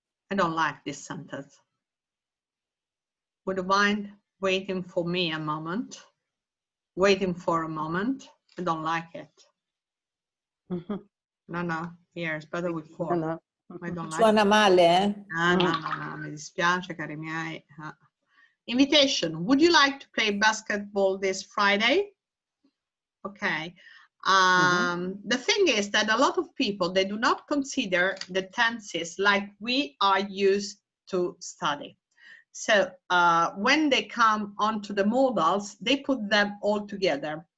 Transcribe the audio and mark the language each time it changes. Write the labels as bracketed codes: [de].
[en] I don't like this sentence. Would you mind waiting for me a moment? Waiting for a moment? I don't like it. No, here it's better with for. No. I don't like [it] Suona [en] it. [it] male, eh? No, mi dispiace, cari miei. [en] Invitation. Would you like to play basketball this Friday? Okay. The thing is that a lot of people, they do not consider the tenses like we are used to study. So when they come onto the modals, they put them all together.